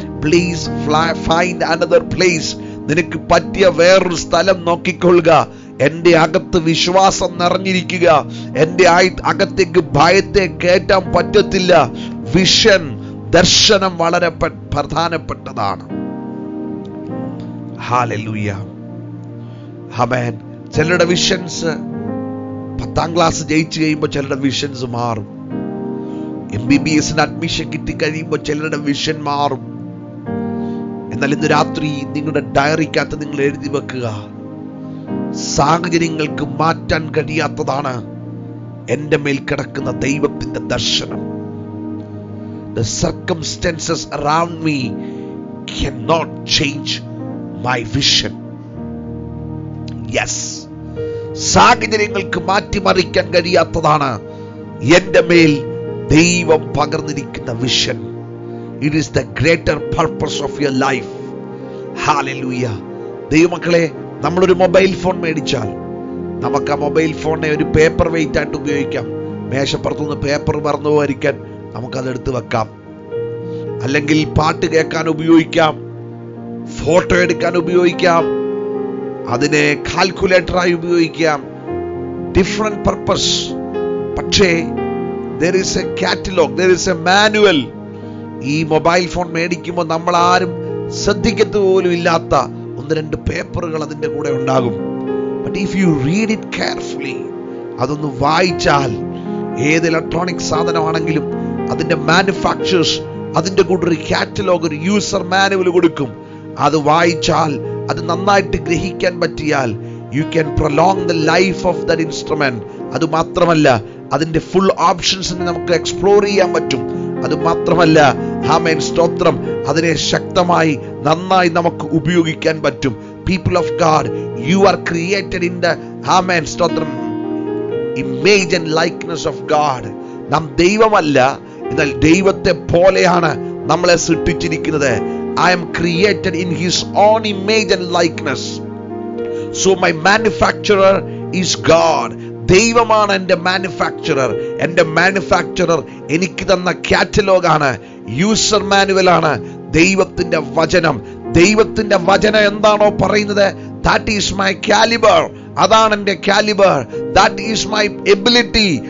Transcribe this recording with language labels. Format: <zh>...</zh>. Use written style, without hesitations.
<en>Please find another place.</en> <ml>നിനക്ക് പറ്റിയ വേറൊരു സ്ഥലം നോക്കിക്കൊള്ളുക. എന്റെ അകത്ത് വിശ്വാസം നിറഞ്ഞിരിക്കുക. എന്റെ അകത്തേക്ക് ഭയത്തെ കയറ്റാൻ പറ്റത്തില്ല. വിഷൻ, ദർശനം വളരെ പ്രധാനപ്പെട്ടതാണ്. ഹല്ലേലൂയ, ആമേൻ. ചിലരുടെ വിഷൻസ് 10ാം ക്ലാസ് ജയിച്ചു കഴിയുമ്പോൾ ചിലരുടെ വിഷൻസ് മാറും. MBBSന് അഡ്മിഷൻ കിട്ടിക്കഴിയുമ്പോൾ ചിലരുടെ വിഷൻ മാറും. എന്നാൽ ഇന്ന് രാത്രി നിങ്ങളുടെ ഡയറിക്കകത്ത് നിങ്ങൾ എഴുതി വെക്കുക, സാഹചര്യങ്ങൾക്ക് മാറ്റാൻ കഴിയാത്തതാണ് എന്റെ മേൽ കിടക്കുന്ന ദൈവത്തിന്റെ ദർശനം.</ml> <en>The circumstances around me cannot change my vision.</en> <ml>Yes, സാഹചര്യങ്ങൾക്ക് മാറ്റിമറിക്കാൻ കഴിയാത്തതാണ് എന്റെ മേൽ ദൈവം പകർന്നിരിക്കുന്ന vision.</ml> <en>It is the greater purpose of your life. Hallelujah.</en> <ml>ദൈവമക്കളെ, നമ്മളൊരു മൊബൈൽ ഫോൺ മേടിച്ചാൽ നമുക്ക് ആ മൊബൈൽ ഫോണിനെ ഒരു പേപ്പർ വെയിറ്റ് ആയിട്ട് ഉപയോഗിക്കാം. മേശപ്പുറത്തുനിന്ന് പേപ്പർ മറന്നു പോകാതിരിക്കാൻ നമുക്കതെടുത്ത് വെക്കാം. അല്ലെങ്കിൽ പാട്ട് കേൾക്കാൻ ഉപയോഗിക്കാം, ഫോട്ടോ എടുക്കാൻ ഉപയോഗിക്കാം, അതിനെ കാൽക്കുലേറ്ററായി ഉപയോഗിക്കാം.</ml> <en>Different purpose. പക്ഷേ there is a catalog, there is a manual.</en> <ml>ഈ മൊബൈൽ ഫോൺ മേടിക്കുമ്പോൾ നമ്മൾ ആരും ശ്രദ്ധിക്കത്ത് പോലും ഇല്ലാത്ത 1-2 പേപ്പറുകൾ അതിന്റെ കൂടെ ഉണ്ടാകും.</ml> <en>but if you read it carefully,</en> <ml>അതൊന്ന് വായിച്ചാൽ, ഏത് ഇലക്ട്രോണിക് സാധനമാണെങ്കിലും അതിന്റെ മാനുഫാക്ചേഴ്സ് അതിന്റെ കൂടെ ഒരു കാറ്റലോഗ്, ഒരു യൂസർ മാനുവൽ കൊടുക്കും. അത് വായിച്ചാൽ, അത് നന്നായിട്ട് ഗ്രഹിക്കാൻ പറ്റിയാൽ,</ml> <en>You can prolong the life of that instrument.</en> <ml>അത് മാത്രമല്ല, അതിന്റെ ഫുൾ ഓപ്ഷൻസിനെ നമുക്ക് എക്സ്പ്ലോർ ചെയ്യാൻ പറ്റും. അത് മാത്രമല്ല, ആമേൻ, സ്തോത്രം, അതിനെ ശക്തമായി നന്നായി നമുക്ക് ഉപയോഗിക്കാൻ പറ്റും.</ml> <en>people of God, you are created in the,</en> <ml>ആമേൻ, സ്തോത്രം,</ml> <en>Image and likeness of God.</en> <ml>നാം ദൈവമല്ല, എന്നാൽ ദൈവത്തെ പോലെയാണ് നമ്മളെ സൃഷ്ടിച്ചിരിക്കുന്നത്.</ml> <en>I am created in his own image and likeness. So my manufacturer is God.</en> <ml>ദൈവമാണ് എൻ്റെ മാനുഫാക്ചറർ. എൻ്റെ മാനുഫാക്ചറർ എനിക്ക് തന്ന കാറ്റലോഗാണ്, യൂസർ മാനുവലാണ് ദൈവത്തിന്റെ വചനം. ദൈവത്തിന്റെ വചനം എന്താണോ പറയുന്നത്,</ml> <en>that is my caliber.</en> <ml>അതാണ് എൻ്റെ calibre.</ml> <en>That is my ability.</en>